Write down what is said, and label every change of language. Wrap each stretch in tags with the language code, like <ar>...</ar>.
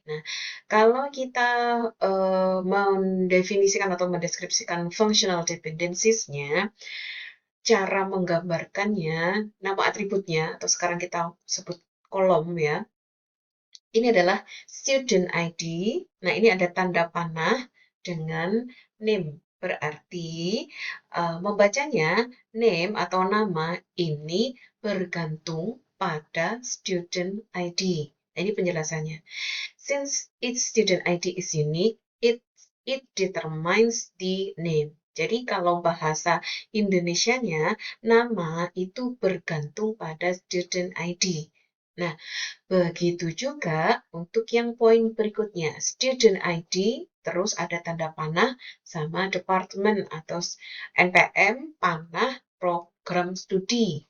<id>Nah, kalau kita mendefinisikan atau mendeskripsikan functional dependencies-nya, cara menggambarkannya, nama atributnya, atau sekarang kita sebut kolom ya, ini adalah student ID. Nah, ini ada tanda panah dengan name. Berarti membacanya name atau nama ini bergantung pada student ID. Nah, ini penjelasannya.</id> <en>Since each student ID is unique, it determines the name.</en> <id>Jadi kalau bahasa Indonesianya, nama itu bergantung pada student ID. Nah, begitu juga untuk yang poin berikutnya, student ID, terus ada tanda panah sama departemen atau NPM, panah, program studi.</id>